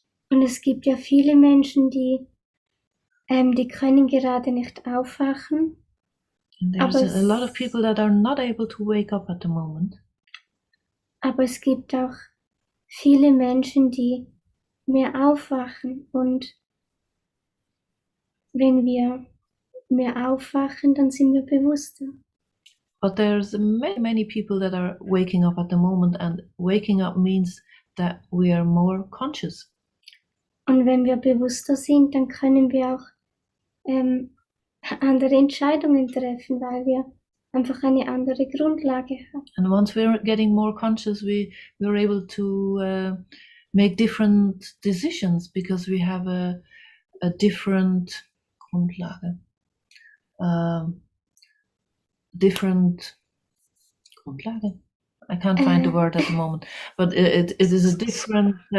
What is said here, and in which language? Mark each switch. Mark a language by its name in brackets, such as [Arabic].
[German] Und es gibt ja viele Menschen, die können gerade nicht aufwachen. [English] And there's a lot of people that are not able to wake up at the moment. [German] Aber es gibt auch viele Menschen, die mehr aufwachen. Und wenn wir mehr aufwachen, dann sind wir bewusster. [English] But there's many people that are waking up at the moment, and waking up means that we are more conscious. [German] Und wenn wir bewusster sind, dann können wir auch andere Entscheidungen treffen, weil wir einfach eine andere Grundlage haben. [English] And once we're getting more conscious, we're able to make different decisions because we have a different [German] Grundlage. [English] Different [German] Grundlage. [English] I can't find the word at the moment, but it is a different.